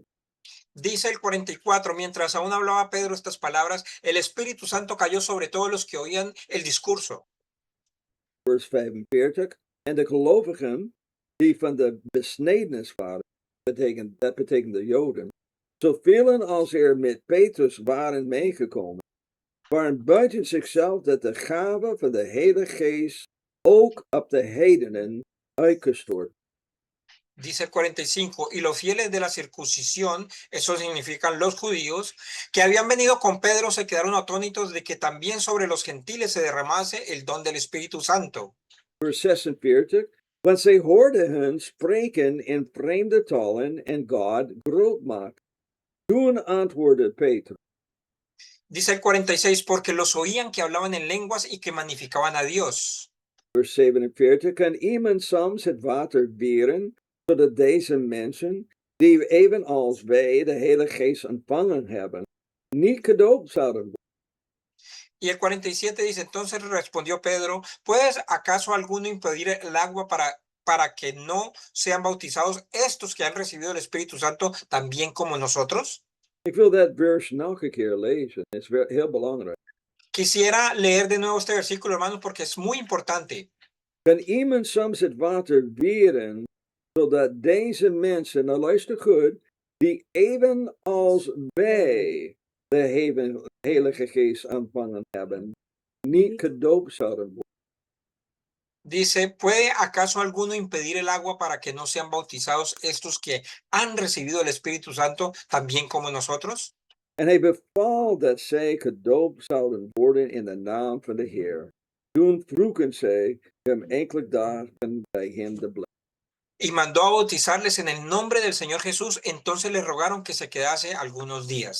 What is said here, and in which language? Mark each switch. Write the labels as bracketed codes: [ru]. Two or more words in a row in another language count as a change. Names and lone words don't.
[es] Dice el 44, mientras aún hablaba Pedro estas palabras, el Espíritu Santo cayó sobre todos los que oían el discurso. [nl] Vers 45, en de gelovigen die van de besnedenis waren, dat betekent de Joden, zoveel als er met Petrus waren meegekomen, waren buiten zichzelf dat de gave van de Heilige Geest ook op de heidenen uitgestort. [es] Dice el 45, y los fieles de la circuncisión, eso significan los judíos, que habían venido con Pedro, se quedaron atónitos de que también sobre los gentiles se derramase el don del Espíritu Santo. [nl] Vers 46, want zij hoorden hen spreken in vreemde talen en God groot maken. Toen antwoordde Petrus. [es] Dice el 46, porque los oían que hablaban en lenguas y que magnificaban a Dios. [nl] Vers 47, kan iemand soms het water weren, zodat deze mensen, die evenals wij de Heilige Geest ontvangen hebben, niet gedoopt zouden worden? [es] Y el 47 dice, entonces respondió Pedro, ¿puedes acaso alguno impedir el agua para que no sean bautizados estos que han recibido el Espíritu Santo también como nosotros? [nl] Ik wil dat vers nog een keer lezen. Het is heel belangrijk. [es] Quisiera leer de nuevo este versículo, hermanos, porque es muy importante. [nl] Kan iemand soms het water weren, zodat deze mensen, nou luister goed, die evenals wij de Heilige Geest ontvangen hebben, niet gedoopt zouden worden? [es] Dice, ¿puede acaso alguno impedir el agua para que no sean bautizados estos que han recibido el Espíritu Santo también como nosotros? [nl] En hij beval dat zij gedoopt zouden worden in de naam van de Heer. Toen vroegen zij hem enkele dagen bij hem te blijven. [es] Y mandó a bautizarles en el nombre del Señor Jesús. Entonces le rogaron que se quedase algunos días.